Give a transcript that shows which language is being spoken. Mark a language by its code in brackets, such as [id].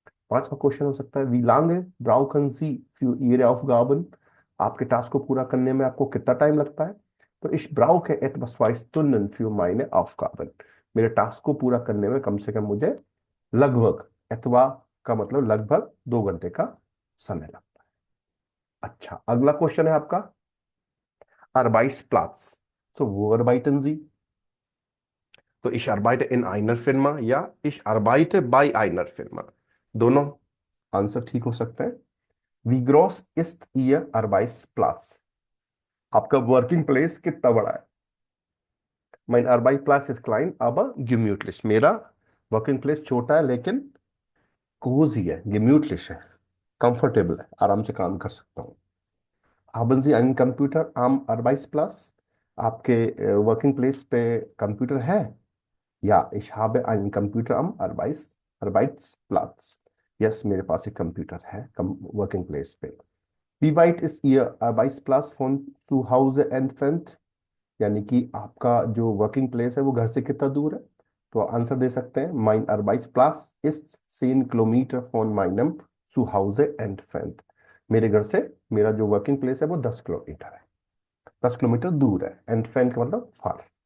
[hi] पांचवा क्वेश्चन हो सकता है [de] wie lange brauchen Sie für Ihre Aufgaben, [hi] आपके टास्क को पूरा करने में आपको कितना टाइम लगता है, तो [de] ich brauche etwa 2 Stunden für meine Aufgaben, [hi] मेरे टास्क को पूरा करने में कम से कम मुझे लगभग, एतवा का मतलब लगभग 2 घंटे का समय लगता है। अच्छा, अगला क्वेश्चन है आपका Arbeitsplatz. [de] So, wo arbeiten Sie? तो ich arbeite in einer Firma या ich arbeite bei einer Firma, [hi] दोनों आंसर ठीक हो सकते हैं। [de] Wie groß ist Ihr Arbeitsplatz? [hi] आपका वर्किंग प्लेस कितना बड़ा है? [de] Mein Arbeitsplatz ist klein, aber gemütlich. [hi] मेरा वर्किंग प्लेस छोटा है लेकिन कोजी है, gemütlich है, कंफर्टेबल है, आराम से काम कर सकता हूँ। [de] Haben Sie einen Computer am Arbeitsplatz? [hi] आपके वर्किंग प्लेस पे कंप्यूटर है? [de] Ja, ich habe einen Computer am Arbeitsplatz. [hi] Yes, मेरे पास एक कंप्यूटर है वर्किंग प्लेस पे। [de] Wie weit ist Ihr Arbeitsplatz von zu Hause entfernt? [hi] यानी कि आपका जो वर्किंग प्लेस है वो घर से कितना दूर है? तो आंसर दे सकते हैं [de] Mein Arbeitsplatz ist 10 Kilometer von meinem Zuhause entfernt. [hi] मेरे घर से मेरा जो वर्किंग प्लेस है वो 10 किलोमीटर है, 10 किलोमीटर दूर है। entfernt का मतलब फार।